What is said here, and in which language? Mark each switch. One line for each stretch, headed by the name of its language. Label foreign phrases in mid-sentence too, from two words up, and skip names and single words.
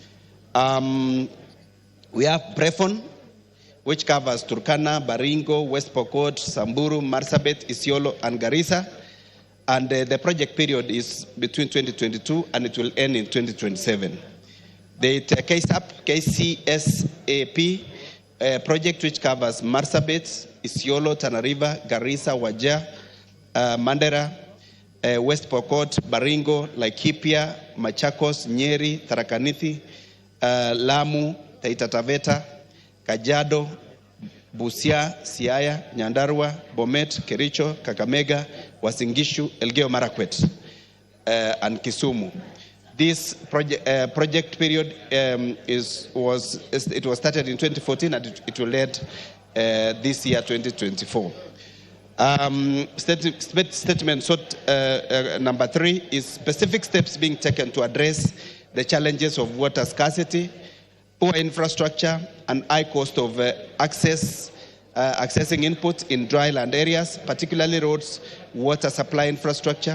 English: We have Prefon, which covers Turkana, Baringo, West Pokot, Samburu, Marsabit, Isiolo, and Garissa. And the project period is between 2022 and it will end in 2027. The KCSAP project, which covers Marsabit, Isiolo, Tana River, Garissa, Wajir, Mandera, West Pokot, Baringo, Laikipia, Machakos, Nyeri, Tharaka Nithi, Lamu, Taita Taveta, Kajiado, Busia, Siaya, Nyandarua, Bomet, Kericho, Kakamega, Uasin Gishu, Elgeyo Marakwet, and Kisumu. This project period was started in 2014 and it will end this year, 2024. Statement number 3 is specific steps being taken to address the challenges of water scarcity, poor infrastructure, and high cost of accessing input in dry land areas, particularly roads, water supply infrastructure.